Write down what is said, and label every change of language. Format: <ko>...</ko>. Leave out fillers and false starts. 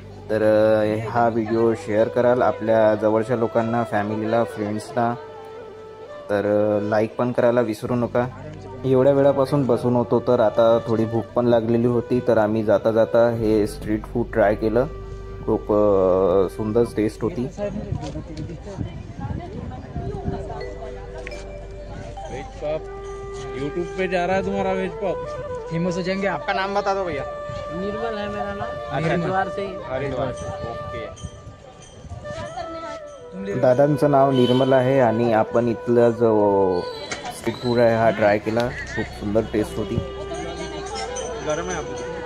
<mr>तर हा video share कराल आपल्या जवळच्या लोकांना, फॅमिलीला, फ्रेंड्सना, तर लाईक पण करायला विसरू नका। एवढ्या वेळापासून बसून होतो तर आता थोडी भूक पण लागलेली होती, तर आम्ही जाता जाता हे स्ट्रीट फूड ट्राय केलं, खूप सुंदर टेस्ट होती।</mr> <hi>वेज पॉप यूट्यूब पे जा रहा है तुम्हारा वेज पॉप, फेमस हो जाएंगे। आपका नाम बता दो भैया। निर्मल है मेरा नाम, हरिद्वार से। हरिद्वार से। ओके।</hi> <mr>दादांचं नाव निर्मल आहे आणि आपण इथला जो स्ट्रीट फूड आहे हा ट्राय केला, खूप सुंदर टेस्ट होती।</mr> <hi>गरम है आपको?</hi>